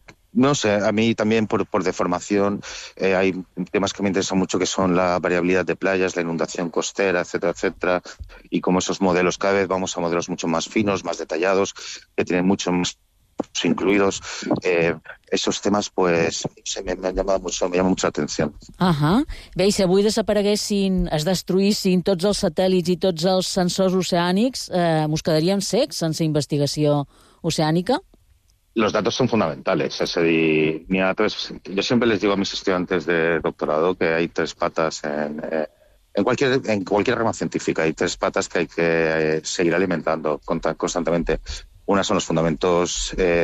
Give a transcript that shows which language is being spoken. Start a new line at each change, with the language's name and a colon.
Spanish: No sé, a mí también por deformación hay temas que me interesan mucho, que son la variabilidad de playas, la inundación costera, etcétera, etcétera, y cómo esos modelos, cada vez vamos a modelos mucho más finos, más detallados, que tienen mucho más incluidos. Esos temes, pues, me han llamat mucho la atenció. Ahà.
Catalan: Bé, i si avui desapareguessin, es destruïssin tots els satèl·lits i tots els sensors oceànics, mos quedaríem secs sense investigació oceànica?
Spanish: Los datos son fundamentales. Es decir, yo siempre les digo a mis estudiantes de doctorado que hay tres patas en cualquier rama científica. Hay tres patas que hay que seguir alimentando constantemente. Una son los fundamentos